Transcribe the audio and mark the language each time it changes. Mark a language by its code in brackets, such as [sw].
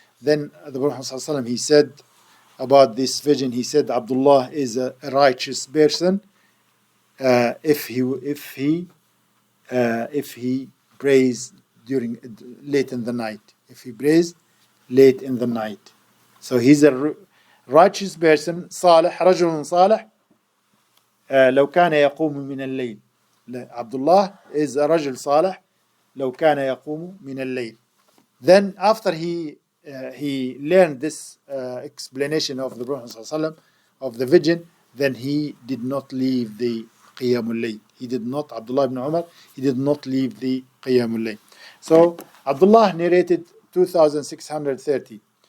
[en] Then the Prophet ﷺ, he said about this vision, he said Abdullah is a righteous person if he prays late in the night. If he prays late in the night. So he's a righteous person, [ar] صالح, رجل صالح لو كان يقوم من الليل. Abdullah [en] is a [ar] رجل صالح لو كان يقوم من الليل. [en] Then after he learned this explanation of the Prophet ﷺ, of the vision, then he did not leave the Qiyamul Layl. He did not, Abdullah ibn Umar, he did not leave the Qiyamul Layl. So Abdullah narrated 2,630.